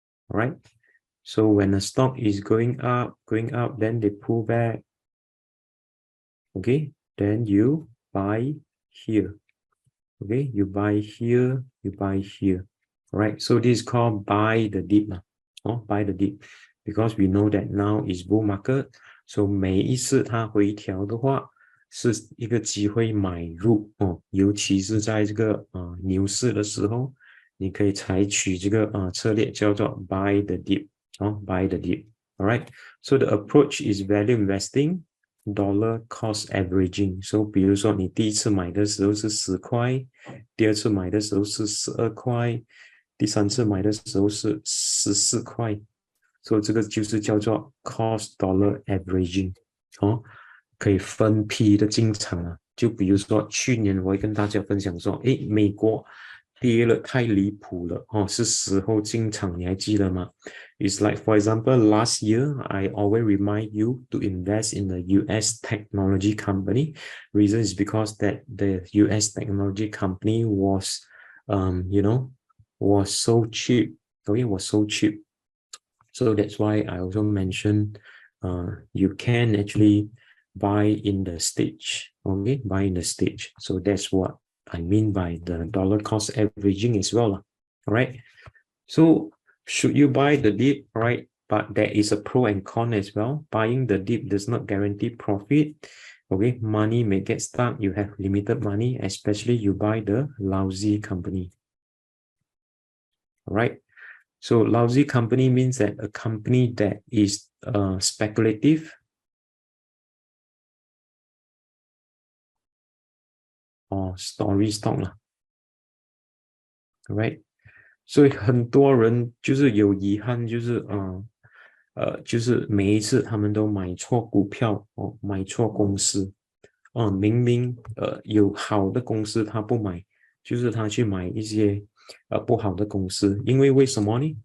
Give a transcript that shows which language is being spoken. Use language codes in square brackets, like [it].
[en] All right. So when a stock is going up, then they pull back. Okay, then you buy here. Okay, you buy here, you buy here. All right, so this is called buy the dip. Buy the dip. Because we know that now is bull market. [zh] So 每一次它回调的话，是一个机会买入尤其是在这个牛市的时候，你可以采取这个策略叫做 buy the dip buy the dip. [en] All right, so the approach is value investing, dollar cost averaging. [zh] So 比如说你第一次买的时候是10块，第二次买的时候是12块，第三次买的时候是14块。所以这个就是叫做 cost dollar averaging 可以分批的进场啊。就比如说去年我会跟大家分享说，美国跌了太离谱了是时候进场，你还记得吗？ [en] It's like for example last year I always remind you to invest in the US technology company. Reason is because that the US technology company was was so cheap. Okay, was so cheap. So that's why I also mentioned you can actually buy in the stage. Okay, buy in the stage. So that's what I mean by the dollar cost averaging as well. All right. So should you buy the dip? All right. But there is a pro and con as well. Buying the dip does not guarantee profit. Okay, money may get stuck. You have limited money, especially you buy the lousy company. All right. So lousy company means that a company that is speculative or story stock 啦 ，right？ [zh] 所以很多人就是有遗憾，就是就是每一次他们都买错股票买错公司明明有好的公司他不买，就是他去买一些不好的公司，因为为什么呢？